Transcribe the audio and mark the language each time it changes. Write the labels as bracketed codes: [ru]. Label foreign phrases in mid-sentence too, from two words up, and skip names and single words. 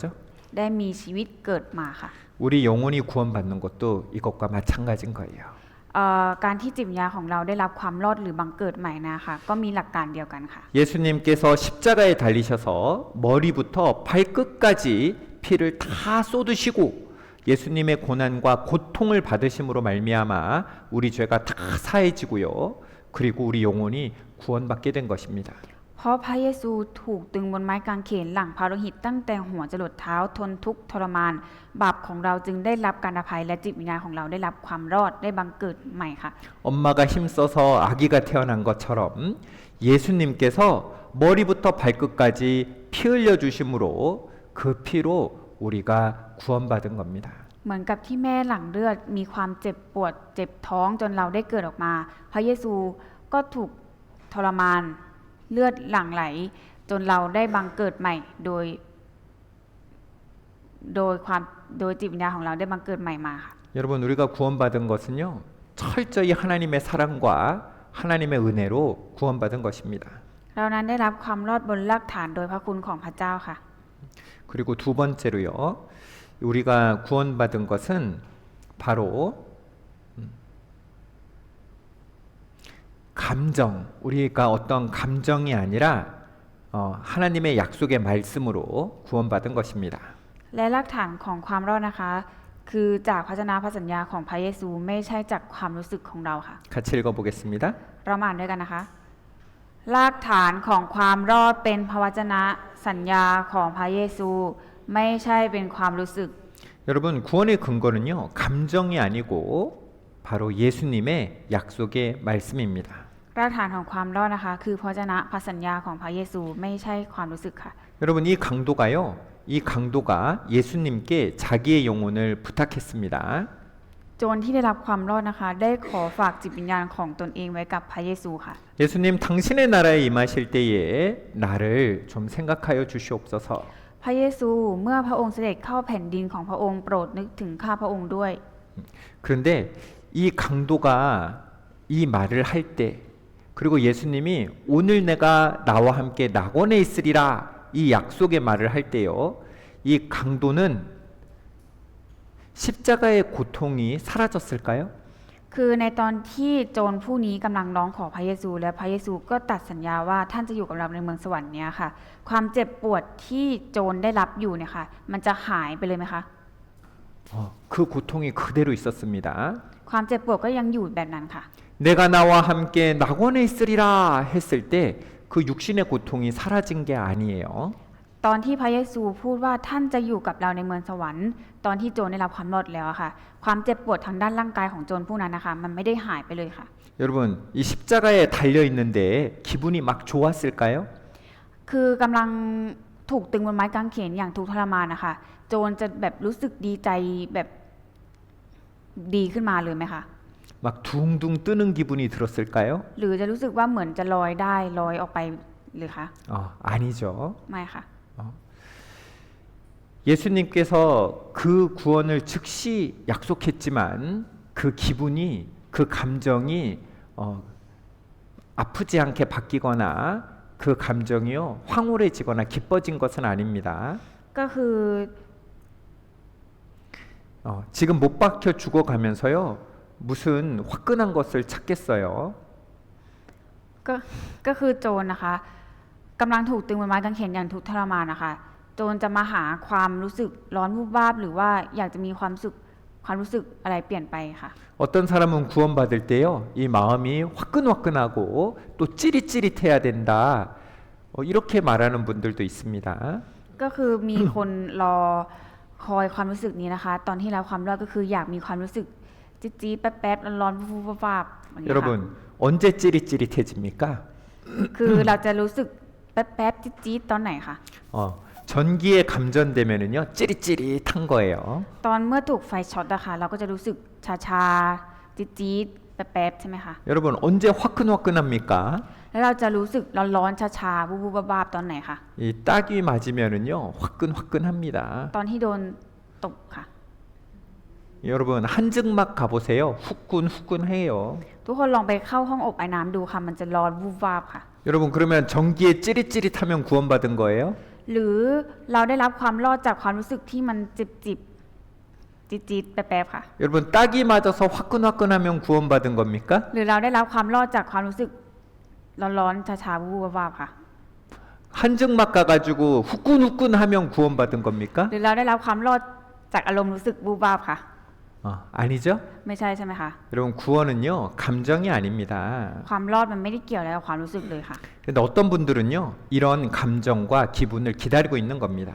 [th] ได้มีชีวิตเกิดมาค่ะ [ko] 우리 영혼이 구원받는 것도 이것과 마찬가지인 거예요. [th] การที่จิตวิญญาณของเราได้รับความรอดหรือบังเกิดใหม่นะคะก็มีหลักการเดียวกันค่ะ [ko] 예수님께서 십자가에 달리셔서 머리부터 발끝까지 피를 다 쏟으시고 예수님의 고난과 고통을 받으심으로 말미암아 우리 죄가 다 사해지고요. 그리고 우리 영혼이 구원받게 된 것입니다. [th] เพราะพระเยซูถูกตึงบนไม้กางเขนหลังพระโลหิตตั้งแต่หัวจรดเท้าทนทุกข์ทรมานบาปของเราจึงได้รับการอภัยและจิตวิญญาณของเราได้รับความรอดได้บังเกิดใหม่ค่ะ [ko] 엄마가 힘써서 아기가 태어난 것처럼 예수님께서 머리부터 발끝까지 피 흘려 주심으로 그 피로 우리가 구원받은 겁니다. [th] เหมือนกับที่แม่หลั่งเลือดมีความเจ็บปวดเจ็บท้องจนเราได้เกิดออกมาพระเยซูก็ถูกทรมานเลือดหลั่งไหลจนเราได้บังเกิดใหม่โดยจิตวิญญาณของเราได้บังเกิดใหม่มาค่ะ [ko] 여러분 우리가 구원받은 것은요 철저히 하나님의 사랑과 하나님의 은혜로 구원받은 것입니다. [th] เรานั้นได้รับความรอดบนรากฐานโดยพระคุณของพระเจ้าค่ะ [ko] 그리고 두 번째로요 우리가 구원받은 것은 바로 감정, 우리가 어떤 감정이 아니라 하나님의 약속의 말씀으로 구원받은 것입니다. [th] และรากฐานของความรอดนะคะ คือจากพระชนะพระสัญญาของพระเยซูไม่ใช่จากความรู้สึกของเราค่ะ [ko] 같이 읽어보겠습니다. [th] เรามาอ่านด้วยกันนะคะ รากฐานของความรอดเป็นพระวจนะสัญญาของพระเยซูไม่ใช่เป็นความรู้สึก [ko] 여러분 구원의 근거는요 감정이 아니고 바로 예수님의 약속의 말씀입니다. [th] รากฐานของความรอดนะคะ คือพระวจนะพระสัญญาของพระเยซูไม่ใช่ความรู้สึกค่ะ [ko] 여러분 이 강도가요 이 강도가 예수님께 자기의 영혼을 부탁했습니다. [th] โจรที่ได้รับความรอดนะคะ ได้ขอฝากจิตวิญญาณของตนเองไว้กับพระเยซูค่ะ [ko] 예수님 당신의 나라에 임하실 때에 나를 좀 생각하여 주시옵소서. [th] พระเยซูเมื่อพระองค์เสด็จเข้าแผ่นดินของพระองค์โปรดนึกถึงข้าพระองค์ด้วย [ko] 그런데 이 강도가 이 말을 할 때 그리고 예수님이 오늘 내가 나와 함께 낙원에 있으리라 이 약속의 말을 할 때요 이 강도는 십자가의 고통이 사라졌을까요? [th] คือในตอนที่โจรผู้นี้กำลังร้องขอพระเยซูและพระเยซูก็ตัดสัญญาว่าท่านจะอยู่กับเราในเมืองสวรรค์เนี่ยค่ะ ความเจ็บปวดที่โจรได้รับอยู่เนี่ยค่ะ มันจะหายไปเลยไหมคะ [ko] 그 고통이 그대로 있었습니다. [th] ความเจ็บปวดก็ยังอยู่แบบนั้นค่ะ [ko] 내가 나와 함께 낙원에 있으리라 했을 때 그 육신의 고통이 사라진 게 아니에요. [th] ตอนที่พระเยซูพูดว่าท่านจะอยู่กับเราในเมืองสวรรค์ ตอนที่โจรได้รับความรอดแล้วอะค่ะ ความเจ็บปวดทางด้านร่างกายของโจรผู้นั้นนะคะ มันไม่ได้หายไปเลยค่ะ [ko] 여러분 이 십자가에 달려 있는데 기분이 막 좋았을까요? [th] คือกำลังถูกตึงบนไม้กางเขนอย่างทุกข์ทรมานนะคะ โจรจะแบบรู้สึกดีใจแบบดีขึ้นมาเลยไหมคะ [ko] 막 둥둥 뜨는 기분이 들었을까요? [th] หรือจะรู้สึกว่าเหมือนจะลอยได้ลอยออกไปหรือคะ [ko] 아니죠. [th] ไม่ค่ะ [ko] 예수님께서 그 구원을 즉시 약속했지만 그 기분이 그 감정이 아프지 않게 바뀌거나 그 감정이요 황홀해지거나 기뻐진 것은 아닙니다. [th] ก็คือ [ko] 지금 못 박혀 죽어가면서요 무슨 화끈한 것을 찾겠어요. [th] ก็คือโจรนะคะกำลังถูกตึงบนไม้กางเขนอย่างทุกข์ทรมานนะคะ โจรจะมาหาความรู้สึกร้อนวูบวาบหรือว่าอยากจะมีความรู้สึกอะไรเปลี่ยนไปค่ะ [ko] 어떤 사람은 구원받을 때요 이 마음이 화끈화끈하고 또 찌릿찌릿해야 된다 이렇게 말하는 분들도 있습니다. [th] ก็คือมีคนรอคอยความรู้สึกนี้นะคะ ตอนที่รับความรอดก็คืออยากมีความรู้สึกจี๊ดๆแป๊บๆร้อนๆวูบวาบๆอย่างนี้ค่ะ [ko] 여러분 언제 찌릿찌릿해집니까? [th] คือเราจะรู้สึกแป๊บๆจี๊ดๆตอนไหนคะ [ko] 전기에 감전되면은요 찌릿찌릿한 거예요. [th] ตอนเมื่อถูกไฟช็อตอะค่ะเราก็จะรู้สึกชาๆจี๊ดๆแป๊บๆใช่ไหมคะ [ko] 여러분 언제 화끈화끈합니까? [th] แล้วเราจะรู้สึกร้อนๆชาๆวูบๆวาบๆตอนไหนคะ [ko] 이 딱이 맞으면은요 화끈화끈합니다. [th] ตอนที่โดนตบค่ะ [ko] 여러분 한증막 가보세요. 후끈후끈해요. [th] ทุกคนลองไปเข้าห้องอบไอ้น้ำดูค่ะมันจะร้อนวูบวาบค่ะ [ko] 여러분 그러면 전기에 찌릿찌릿하면 구원받은 거예요? [th] หรือเราได้รับความรอดจากความรู้สึกที่มันจิบจี๊ดๆแป๊บๆค่ะ [ko] 여러분 딱이 맞아서 화끈화끈하면 구원받은 겁니까? [th] หรือเราได้รับความรอดจากความรู้สึกร้อนๆชาๆวูบวาบๆค่ะ [ko] 한증막 가가지고 후끈후끈하면 구원받은 겁니까? [th] หรือเราได้รับความรอดจากอารมณ์รู้สึกวูบวาบค่ะ [ko] 아니죠? [th] ไม่ใช่ใช่ไหมคะ [ko] 여러분 구원은요 감정이 아닙니다. [th] ความรอดมันไม่ได้เกี่ยวอะไรกับความรู้สึกเลยค่ะ [ko] 근데 어떤 분들은요 이런 감정과 기분을 기다리고 있는 겁니다.